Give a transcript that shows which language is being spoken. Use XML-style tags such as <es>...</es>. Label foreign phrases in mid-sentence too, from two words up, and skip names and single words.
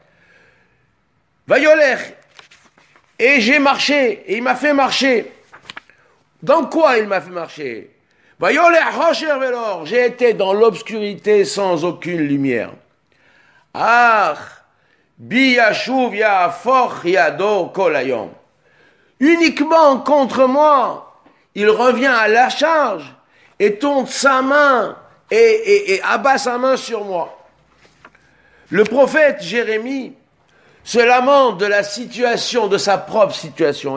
<he>Vayolech.</he> <fr>Et j'ai marché, et il m'a fait marcher. Dans quoi il m'a fait marcher?</fr> <he>ויולך חושך ולא אור.</he> <fr>J'ai été dans l'obscurité sans aucune lumière.</fr> <he>אך בי ישוב יהפוך ידו כל היום.</he> <fr>Uniquement contre moi, il revient à la charge et tourne sa main et abat sa main sur moi. Le prophète Jérémie se lamente de la situation, de sa propre situation.</fr>